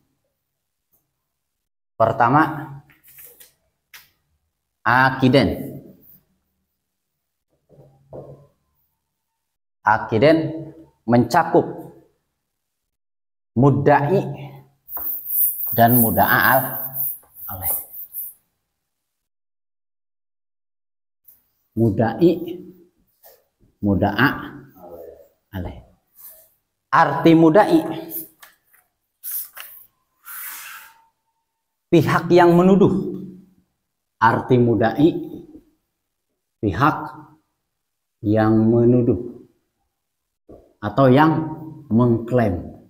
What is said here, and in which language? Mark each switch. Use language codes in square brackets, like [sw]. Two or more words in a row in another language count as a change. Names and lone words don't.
[id] Pertama, akiden. Akiden mencakup mudda'i dan [ar] مدعى عليه. مدعي، مدعى عليه. [id] Arti mudda'i, pihak yang menuduh. Arti mudda'i, pihak yang menuduh atau yang mengklaim.